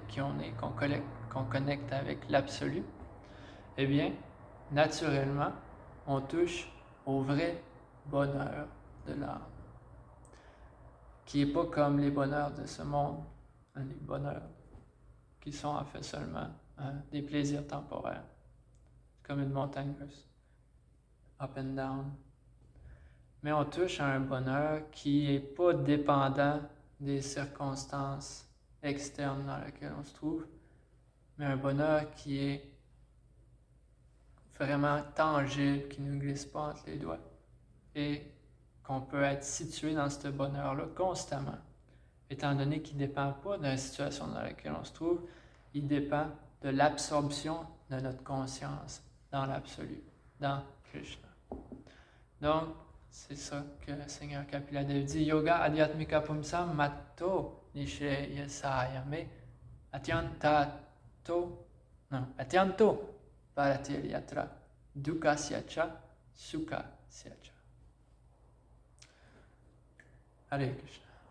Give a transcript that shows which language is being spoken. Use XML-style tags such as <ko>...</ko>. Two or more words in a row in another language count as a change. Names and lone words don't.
<fr>qui on est, qu'on connecte avec l'absolu, eh bien, naturellement, on touche au vrai bonheur de l'âme, qui n'est pas comme les bonheurs de ce monde, les bonheurs qui sont en fait seulement des plaisirs temporaires, comme une montagne russe,</fr> <en>up and down.</en> <fr>Mais on touche à un bonheur qui n'est pas dépendant des circonstances externes dans lesquelles on se trouve, mais un bonheur qui est vraiment tangible, qui ne nous glisse pas entre les doigts, et qu'on peut être situé dans ce bonheur-là constamment, étant donné qu'il ne dépend pas de la situation dans laquelle on se trouve, il dépend de l'absorption de notre conscience dans l'absolu, dans Krishna. Donc, c'est ça que le Seigneur Kapiladev dit.</fr> <sa>योग आध्यात्मिक पुंसां मतो निःश्रेयसायमे अत्यन्तो परतिर् यत्र दुःख स्यच सुख स्यच. हरे कृष्ण.</sa>